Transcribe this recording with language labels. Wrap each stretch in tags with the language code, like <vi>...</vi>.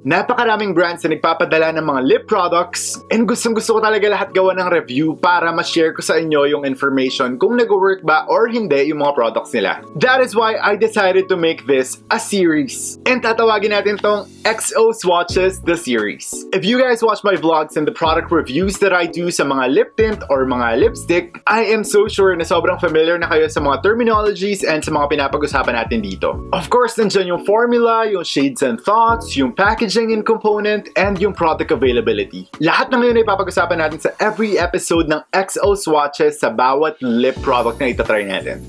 <tl>Napakaraming brands na nagpapadala ng mga lip products and gustong gusto ko talaga lahat gawa ng review para ma-share ko sa inyo yung information kung nag-work ba or hindi yung mga products nila.</tl> <en>That is why I decided to make this a series.</en> <tl>And tatawagin natin tong XO Swatches the series.</tl> <en>If you guys watch my vlogs and the product reviews that I do</en> <tl>sa mga lip tint or mga lipstick,</tl> <en>I am so sure</en> <tl>na sobrang familiar na kayo sa mga terminologies</tl> <en>and</en> <tl>sa mga pinapag-usapan natin dito. Of course, nandiyan yung formula, yung shades and thoughts, yung packaging and component, and yung product availability. Lahat ng yun ay papag-usapan natin sa every episode ng XO Swatches sa bawat lip product na itatry natin.</tl>